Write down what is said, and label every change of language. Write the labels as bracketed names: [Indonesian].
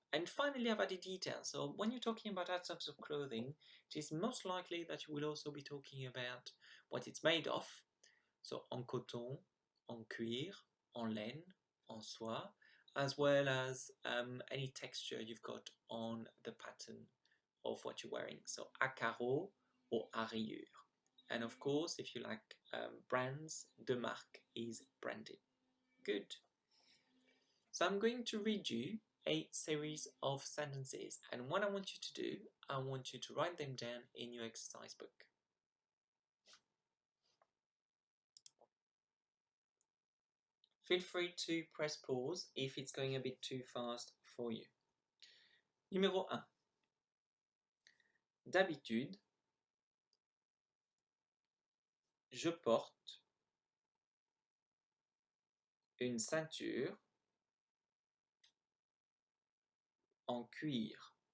[English] And finally, I've added details. So when you're talking about items of clothing, it is most likely that you will also be talking about what it's made of. So [French] en coton, en cuir, en laine, en soie, [English] as well as any texture you've got on the pattern of what you're wearing. So [French] à carreaux [English] or [French] à rayures. [English] And of course, if you like brands, [French] de marque [English] is branded. Good. So I'm going to read you a series of sentences, and what I want you to do, I want you to write them down in your exercise book. Feel free to press pause if it's going a bit too fast for you. [French] Numéro 1. D'habitude, je porte une ceinture en cuir.